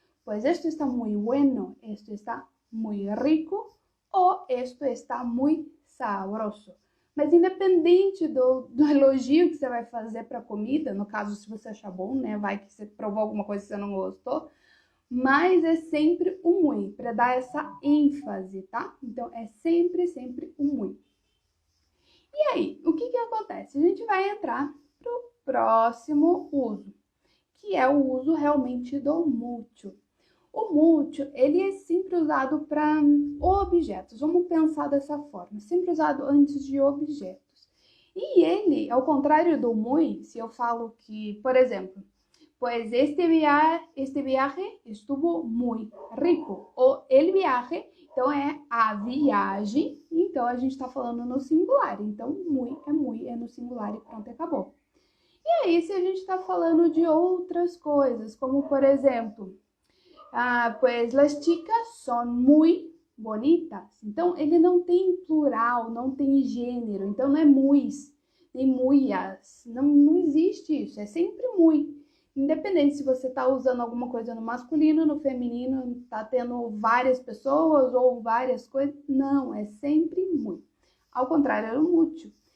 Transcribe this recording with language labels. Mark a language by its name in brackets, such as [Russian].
[Spanish] Pues esto está muy bueno, esto está muy rico ou esto está muy sabroso. [Portuguese] Mas independente do elogio que você vai fazer para a comida, no caso, se você achar bom, né? Vai que você provou alguma coisa que você não gostou, mas é sempre o muito, para dar essa ênfase, tá? Então, é sempre o muito. E aí, o que acontece? A gente vai entrar pro próximo uso, que é o uso realmente do muito. O muito, ele é sempre usado para objetos. Vamos pensar dessa forma, sempre usado antes de objetos. E ele, ao contrário do muy, se eu falo que, por exemplo, [Spanish] pues este viaje estuvo muy rico. [Portuguese] Ou [Spanish] el viaje, [Portuguese] então é a viagem, então a gente está falando no singular. Então, muy é no singular e pronto, acabou. E aí, se a gente está falando de outras coisas, como por exemplo, [Spanish] pues las chicas son muy bonitas. [Portuguese] Então, ele não tem plural, não tem gênero. Então, não é muis, nem muias. Não existe isso. É sempre muy. Independente se você está usando alguma coisa no masculino, no feminino, está tendo várias pessoas ou várias coisas. Não, é sempre muy. Ao contrário, é o mútil.